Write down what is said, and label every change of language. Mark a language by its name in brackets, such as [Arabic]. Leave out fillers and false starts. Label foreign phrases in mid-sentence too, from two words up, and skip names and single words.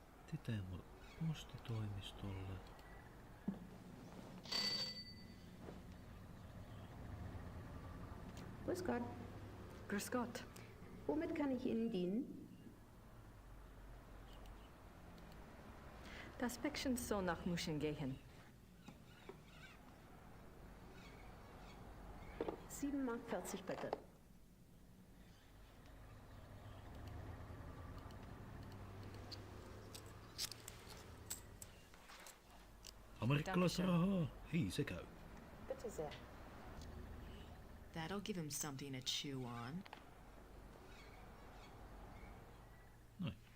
[Finnish] Lehti Teemu postitoimistolle. [German] Grüß Gott. Grüß Gott. Womit kann ich Ihnen dienen? Das Päckchen soll nach München gehen. 7,40 Mark bitte. [Finnish] Amerikkalaista rahaa. Hei, se käy. [German] Bitte sehr. [English] That'll give him something to chew on. [Finnish] Noin.